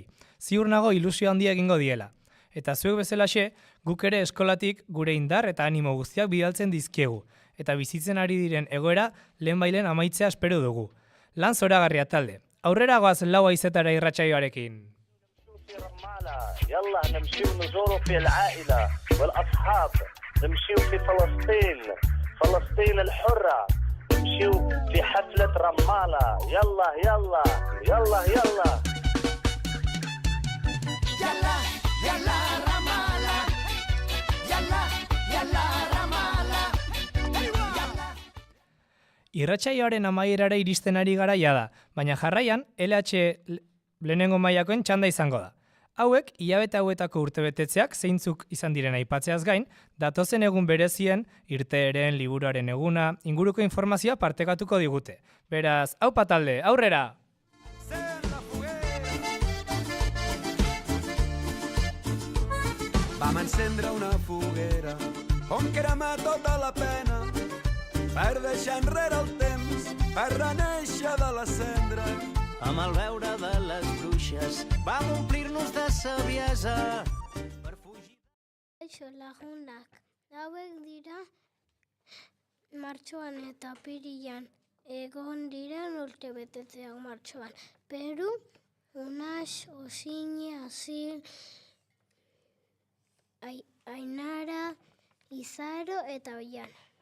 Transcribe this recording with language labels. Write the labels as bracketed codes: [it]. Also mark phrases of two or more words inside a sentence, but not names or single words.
[eu] Ziur nago ilusio handia egingo diela. Eta zuek bezalaxe, guk ere eskolatik gure indar eta animo guztiak bidaltzen dizkiegu. Eta bizitzen ari diren egoera lehenbailen amaitzea espero dugu. Lan zoragarria talde. Aurrera goaz laua izetara irratsaioarekin. [ar] يلا نمشيو نزوروا في العائلة والأصحاب، نمشيو في فلسطين الحرة، نمشيو في حفلة رمالة. يلا يلا يلا يلا يلا يلا رمالة. يلا يلا رمالة. [eu] Irratsaioaren amaierara iristen ari gara jada, baina jarraian LH lehenengo mailakoen txanda izango da. Hauek, hilabete hauetako urtebetetzeak zeintzuk izan diren aipatzeaz gain, datozen egun berezien, irteeren, liburuaren eguna, inguruko informazioa partekatuko digute. Beraz, aupa talde, aurrera! [ca] Vam encendre una foguera on cremar tota la pena per deixar enrere el temps, per renéixer de les cendres. Amb el veure de les bruixes vam omplir-nos de saviesa per fugir... [eu] Kaixo lagunak, hauek dira martxoan eta apirilan egon diren urtebetetzeak martxoan. Peru, Unax, Osine, Asil, Ainara, Izaro eta Oiana.